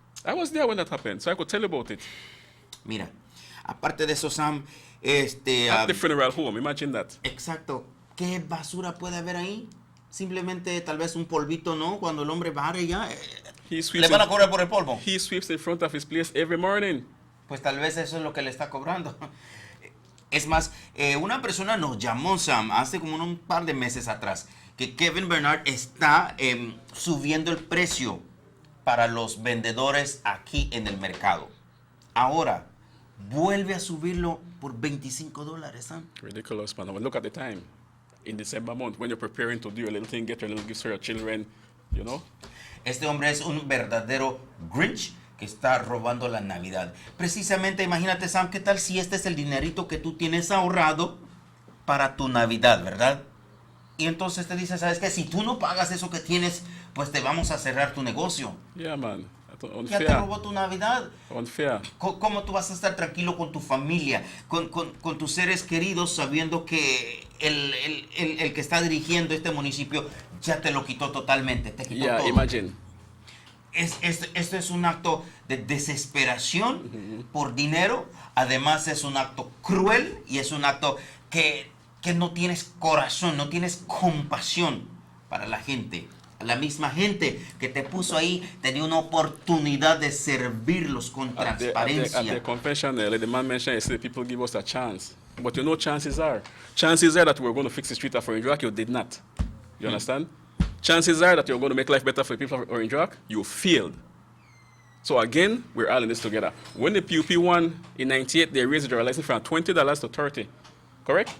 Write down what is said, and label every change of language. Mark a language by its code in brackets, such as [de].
[en] I was there when that happened, so I could tell you about it. [es] Mira, aparte de eso, Sam, [en] at the funeral home, imagine that. [es] Exacto. ¿Qué basura puede haber ahí? Simplemente tal vez un polvito, ¿no? Cuando el hombre barre ya, le van a cobrar por el polvo. [en] He sweeps in front of his place every morning. [es] Pues tal vez eso es lo que le está cobrando. Es más, una persona nos llamó, Sam, hace como un par de meses atrás, que Kevin Bernard está subiendo el precio para los vendedores aquí en el mercado. Ahora, vuelve a subirlo por $25, Sam. [en] Ridiculous, man. But look at the time. In December month, when you're preparing to do a little thing, get your little gifts for your children, you know? [es] Este hombre es un verdadero Grinch que está robando la Navidad. Precisamente, imagínate, Sam, ¿qué tal si este es el dinerito que tú tienes ahorrado para tu Navidad, verdad? Y entonces te dice, ¿sabes qué? Si tú no pagas eso que tienes, pues te vamos a cerrar tu negocio. [en] Yeah, man. [es] Ya te robó tu Navidad. [en] Unfair. [es] ¿Cómo tú vas a estar tranquilo con tu familia, con tus seres queridos, sabiendo que el que está dirigiendo este municipio ya te lo quitó totalmente? Te quitó todo. [en] Imagine. [es] Esto es un acto de desesperación por dinero. Además es un acto cruel y es un acto que no tienes corazón, no tienes compasión para la gente. La misma gente que te puso ahí tenía una oportunidad de servirlos con transparencia. [en] At the confession, the man mentioned, he said, people give us a chance. But you know, chances are that we're going to fix the street of Orange Rock, you did not. You understand? Chances are that you're going to make life better for the people of Orange Rock, you failed. So again, we're all in this together. When the PUP won in 98, they raised the driver license from $20 to $30. Correct?